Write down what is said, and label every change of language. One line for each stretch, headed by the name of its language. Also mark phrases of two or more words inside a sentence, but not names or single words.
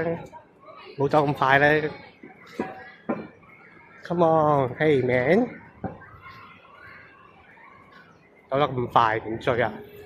Cantonese: 冇走咁快咧。
English: Come on，hey man，
Cantonese: 走得咁快點追啊？